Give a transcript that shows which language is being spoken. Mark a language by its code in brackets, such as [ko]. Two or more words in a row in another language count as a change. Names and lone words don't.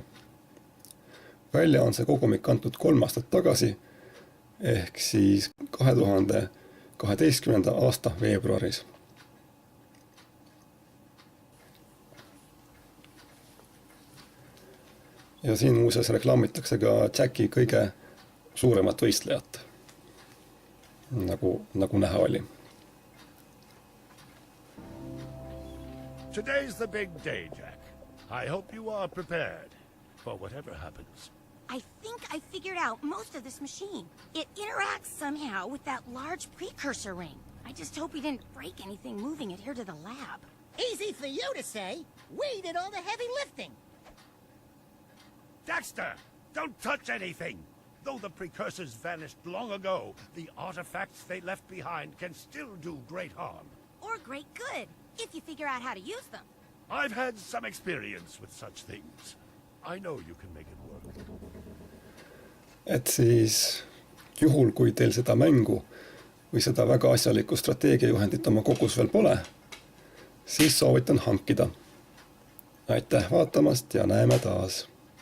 [et] Välja on see kogumik antud 3 aastat tagasi, ehk siis 2012. aasta veebruaris. Ja siin muuseas reklaamitakse ka Jacki kõige suuremat võistlejat, nagu näha oli. [en] Today's the big day, Jack. I hope you are prepared for whatever happens. I think I figured out most of this machine. It interacts somehow with that large precursor ring. I just hope we didn't break anything moving it here to the lab. Easy for you to say. We did all the heavy lifting. Daxter, don't touch anything! Though the precursors vanished long ago, the artifacts they left behind can still do great harm. Or great good, if you figure out how to use them. I've had some experience with such things. I know you can make it work. [et] Et siis juhul, kui teil seda mängu või seda väga asjalikku strateegiajuhendit oma kogus veel pole, siis soovitan hankida. Aitäh vaatamast ja näeme taas!